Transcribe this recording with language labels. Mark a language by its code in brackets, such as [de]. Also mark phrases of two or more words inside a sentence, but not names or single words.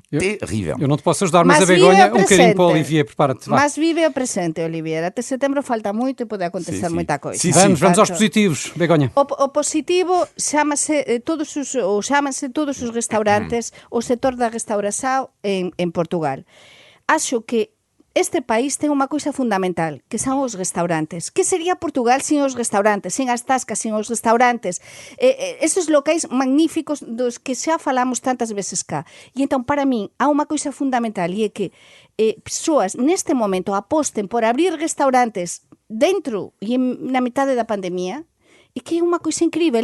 [pt] Terrível. Eu não te posso ajudar, mas a Begonha, um bocadinho para o Olivier, prepara-te. Mas vive o presente, Olivier. Até setembro falta muito e pode acontecer muita coisa. Sim, vamos aos positivos, Begonha. [gl] O positivo chámanse todos os restaurantes, o setor da restauração en Portugal. Acho que este país ten unha coisa fundamental, que son os restaurantes. Que sería Portugal sin os restaurantes, sin as tascas, sin os restaurantes? Esos locais magníficos dos que xa falamos tantas veces cá. E entón, para min, há unha coisa fundamental, e é que persoas neste momento aposten por abrir restaurantes dentro e na metade da pandemia, e que é unha coisa incrível.